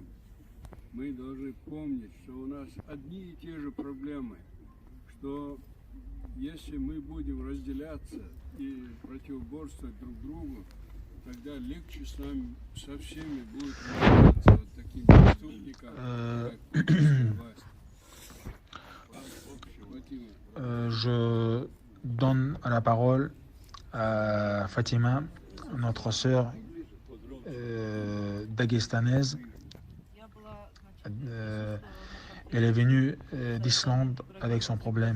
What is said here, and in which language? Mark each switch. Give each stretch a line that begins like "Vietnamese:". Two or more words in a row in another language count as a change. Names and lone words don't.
Russian: Мы должны помнить, что у нас одни и те же проблемы, что если мы будем разделяться и противоборствовать друг другу, тогда легче с нами, со всеми будет разбираться вот таким преступникам, как путинская власть.
French: Je donne la parole à Fatima, notre sœur dagestanaise. Elle est venue d'Islande avec son problème.